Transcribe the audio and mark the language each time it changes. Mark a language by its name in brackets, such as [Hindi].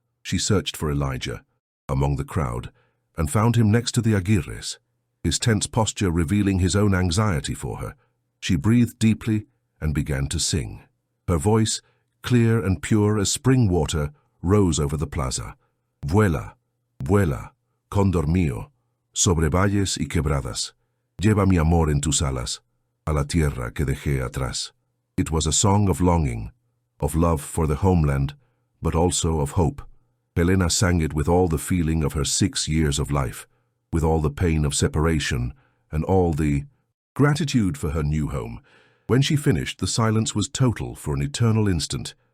[English] She searched for Elijah among the crowd and found him next to the Aguirres, his tense posture revealing his own anxiety for her. She breathed deeply and began to sing. Her voice, clear and pure as spring water, rose over the plaza. [Spanish] "Vuela, vuela, cóndor mío, sobre valles y quebradas. Lleva mi amor en tus alas, a la tierra que dejé atrás." [English] It was a song of longing, of love for the homeland, but also of hope. Helena sang it with all the feeling of her 6 years of life, with all the pain of separation and all the gratitude for her new home. When she finished, the silence was total for an eternal instant.